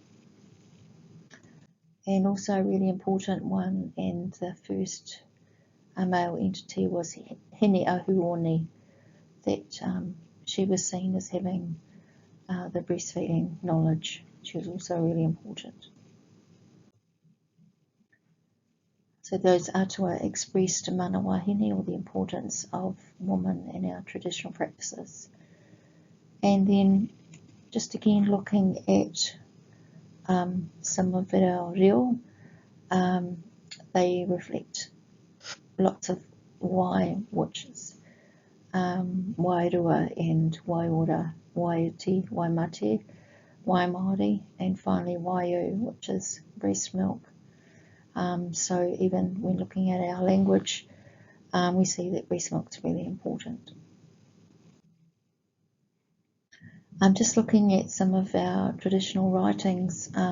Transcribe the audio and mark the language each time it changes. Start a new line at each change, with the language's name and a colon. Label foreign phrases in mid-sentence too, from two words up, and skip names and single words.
English: And also a really important one, and the first male entity was Hene Ahuoni, that she was seen as having the breastfeeding knowledge. She was also really important. So those atua expressed
Māori: mana wahine,
English: or the importance of woman in our traditional practices. And then just again looking at some of our reo, they reflect lots of wai, which is wairua and waiora,
Māori: waiati, waimate, waimāori,
English: and finally waiu, which is breast milk. So even when looking at our language, we see that breast milk is really important. I'm just looking at some of our traditional writings.